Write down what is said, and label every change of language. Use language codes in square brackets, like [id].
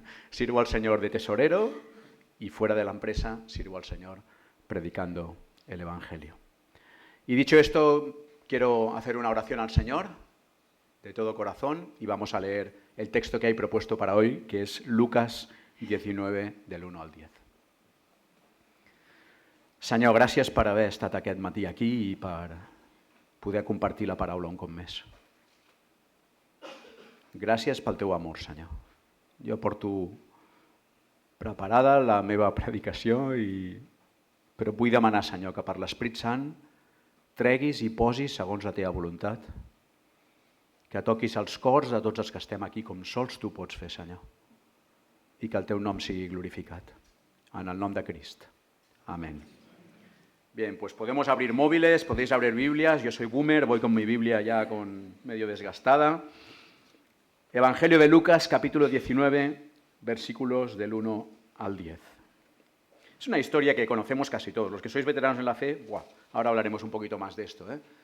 [es] Sirvo al Señor de tesorero y fuera de la empresa sirvo al Señor predicando el Evangelio. Y dicho esto, quiero hacer una oración al Señor de todo corazón y vamos a leer el texto que hay propuesto para hoy, que es Lucas 19, del 1 al 10. [ca] Senyor, gràcies per haver estat aquest matí aquí i per poder compartir la paraula un cop més. Gràcies pel teu amor, Senyor. Jo porto preparada la meva predicació, però vull demanar, Senyor, que per l'Esprit Sant treguis i posis segons la teva voluntat, que toquis els cors de tots els que estem aquí com sols tu pots fer, Senyor, i que el teu nom sigui glorificat. En el nom de Crist. Amén. [es] Bien, pues podemos abrir móviles, podéis abrir Biblias. Yo soy boomer, voy con mi Biblia ya medio desgastada. Evangelio de Lucas, capítulo 19, versículos del 1 al 10. Es una historia que conocemos casi todos. Los que sois veteranos en la fe, ahora hablaremos un poquito más de esto, ¿eh?